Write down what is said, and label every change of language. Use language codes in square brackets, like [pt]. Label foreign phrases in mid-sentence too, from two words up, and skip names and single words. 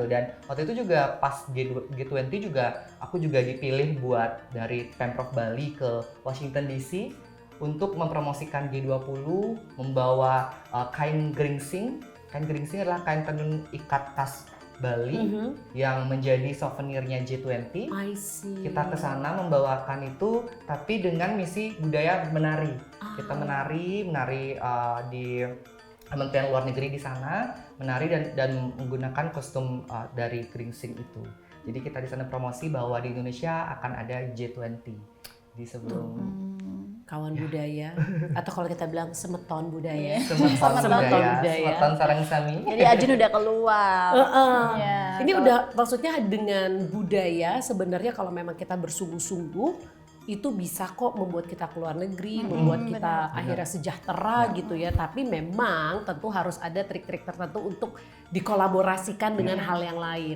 [id] Dan waktu itu juga pas G20 juga aku juga dipilih buat dari Pemprov Bali ke Washington DC untuk mempromosikan G20, membawa kain geringsing. Kain geringsing adalah kain tenun ikat khas Bali yang menjadi souvenirnya G20. [en] I see. [id] Kita ke sana membawakan itu, tapi dengan misi budaya menari. Kita menari di Kementerian Luar Negeri di sana, menari dan menggunakan kostum dari geringsing itu. Jadi kita di sana promosi bahwa di Indonesia akan ada G20 di sebelum kawan budaya, atau kalau kita bilang semeton budaya. Semeton budaya, budaya. [ban] Semeton Sarang Sami. [id] Jadi Ajun udah keluar. Ya, Ini udah maksudnya dengan budaya sebenarnya kalau memang kita bersungguh-sungguh itu bisa kok membuat kita keluar negeri, membuat kita akhirnya sejahtera gitu ya. Tapi memang tentu harus ada trik-trik tertentu untuk dikolaborasikan dengan hal yang lain.